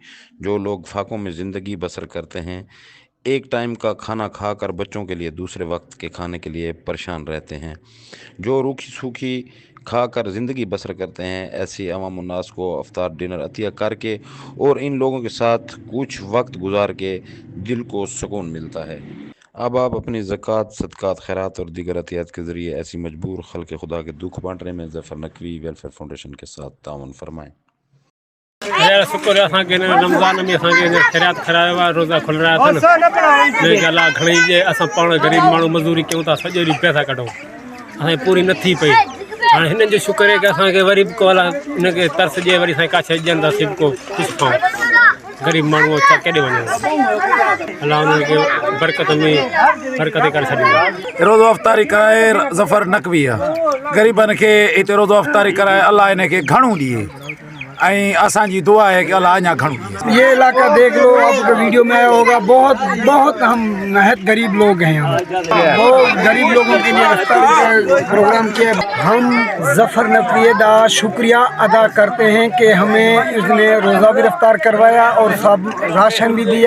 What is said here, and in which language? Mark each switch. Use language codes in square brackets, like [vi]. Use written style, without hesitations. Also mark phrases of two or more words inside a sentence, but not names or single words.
[ur] جو لوگ فاقوں میں زندگی بسر کرتے ہیں، ایک ٹائم کا کھانا کھا کر بچوں کے لیے دوسرے وقت کے کھانے کے لیے پریشان رہتے ہیں، جو روکھی سوکھی کھا کر زندگی بسر کرتے ہیں، ایسی عوام الناس کو افطار ڈنر عطیہ کر کے اور ان لوگوں کے ساتھ کچھ وقت گزار کے دل کو سکون ملتا ہے. اب آپ اپنی زکوٰۃ، صدقات، خیرات اور دیگر عطیات کے ذریعے ایسی مجبور خلقِ خدا کے دکھ بانٹنے میں ظفر نقوی ویلفیئر فاؤنڈیشن کے ساتھ تعاون فرمائیں. [sd] शुक्र है असांखे रमज़ान में असांखे खैरात करायो आहे, रोज़ा [ur] खुल रहा [sd] अथनि। ॿी ॻाल्हि आहे घणी जे असां पाण ग़रीब माण्हू मज़दूरी कयूं था, सॼो ॾींहुं पैसा कढूं, असांजी पूरी नथी पई। हाणे हिननि जो शुक्र आहे कि असांखे वरी बि को अला हिनखे तरस ॾिए, वरी असांखे का शइ ॾियनि था, सिर्फ़ु को कुझु खाऊं। ग़रीब माण्हू छा केॾे वञूं, अलाह उन्हनि खे बरकत में बरकत करे छॾींदा। रोज़ो अफ़्तारी कराए ज़फ़र नकवी आहे, ग़रीबनि खे हिते रोज़ो अफ़्तारी कराए अलाह इनखे घणो ॾिए ऐं असांजी दुआ है कि अल्लाह अञा घणो ॾिए। [ur] یہ علاقہ دیکھ لو، آپ کو ویڈیو میں آیا ہوگا، بہت ہم نہایت غریب لوگ ہیں یہاں، بہت غریب لوگوں کے لیے افطار پروگرام کیا. ہم ظفر نقوی کا شکریہ ادا کرتے ہیں کہ ہمیں اس نے روزہ بھی افطار کروایا اور سب راشن بھی دیا.